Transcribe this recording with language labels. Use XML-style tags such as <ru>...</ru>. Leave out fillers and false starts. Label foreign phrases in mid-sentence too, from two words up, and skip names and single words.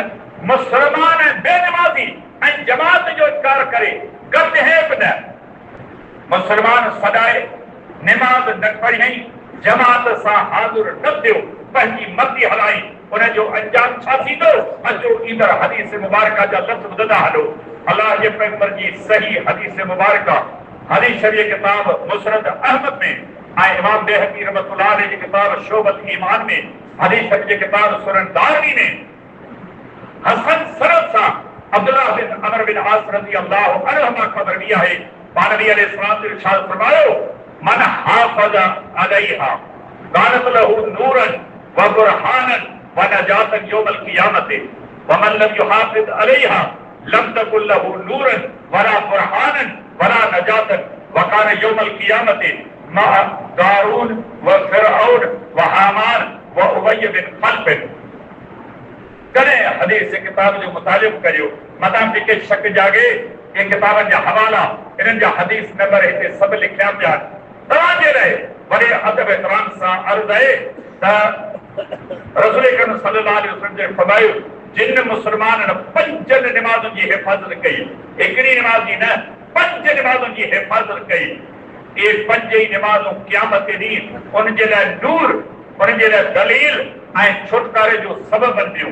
<sd>मुसलमान बेनमाज़ी ऐं जमात जो इनकार करे कॾहिं बि न मुसलमान सदाए नमाज न पढ़ियई जमात सां हाज़िर न थियो पंहिंजी मती हलाई उन जो अंजाम छा थींदो अचो ईंदड़ हदीस मुबारका जा लफ़्ज़ ॿुधंदा हलो अल्लाह के पैगंबर जी सही हदीस मुबारका हदीस शरीफ़ किताब मुस्नद अहमद में ऐं इमाम बैहक़ी</sd> <ar>رحمة الله عليه</ar> <sd>जी किताब शोबत ईमान में हदीस शरीफ़ किताब सुनन दारमी में हसन सनद सां अब्दुल्लाह बिन अमर बिन आस</sd> <ar>رضي الله عنهما</ar> <sd>खबर दिया है नबी अलैहिस्सलाम ने इरशाद फरमायो</sd> <ar>من حافظ عليها كانت له نورا وبرهانا ونجاة يوم القيامة ومن لم يحافظ عليها لم تكن له نورا ولا برهانا ولا نجاة وكان يوم القيامة مع قارون وفرعون وهامان وأبي بن خلف.</ar> <sd>कॾहिं हदीस जे किताब जो मुतालिबो करियो, मथां जेके शक जागे के किताबनि जा हवाला इन्हनि जा हदीस नंबर हिते सभु लिखिया पिया आहिनि। तव्हांजे लाइ वॾे अदब एतिराम सां अर्ज़ु आहे त रसूल करीम</sd> <ar>صلى الله عليه وسلم</ar> <sd>जे फरमायो जिन मुसलमाननि 5 निमाज़ुनि जी हिफ़ाज़त कई, हिकिड़ी निमाज़ जी न 5 निमाज़ुनि जी हिफ़ाज़त कई, ये 5 ई निमाज़ूं क़यामत जे ॾींहुं उन जे लाइ नूर, उन जे लाइ दलील ऐं छुटकारे जो सबबु बणंदियूं।</sd>